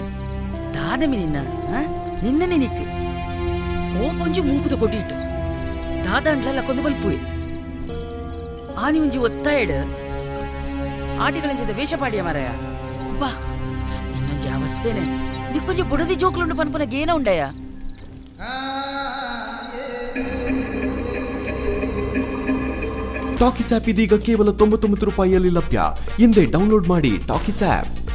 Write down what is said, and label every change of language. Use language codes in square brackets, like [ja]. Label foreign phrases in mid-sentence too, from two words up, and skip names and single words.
[tcy] ದಾದಮಿ ನಿನ್ನ ನಿನ್ನನೆ ನಿಕ್ಕು ಓಪೊಂಜಿ ಮೂಕುದ ಕೊಟ್ಟಿಟ್ಟು ದಾದಂಡ್ಲ ಕೊಂದು ಬಲ್ಪುವೆ ಆನಿ ಒಂಜಿ ಒತ್ತಾಯಡ್ ಆಟಿಗಳಂಚಿದ ವೇಷಪಾಡಿಯ ಮರಯ ಬಾ ನಿನ್ನೊಂಜಿ ಅವಸ್ಥೆನೆ ನಿಕ್ಕೊಂಜಿ ಬುಡದಿ ಜೋಕ್ಲುಂಡು ಪನ್ಪುನ ಗೇನ ಉಂಡಯ [kn] ಟಾಕಿಸ್ ಆಪ್ ಇದೀಗ ಕೇವಲ 99 ರೂಪಾಯಿಯಲ್ಲಿ ಲಭ್ಯ. ಹಿಂದೆ ಡೌನ್ಲೋಡ್ ಮಾಡಿ ಟಾಕಿಸ್ ಆಪ್.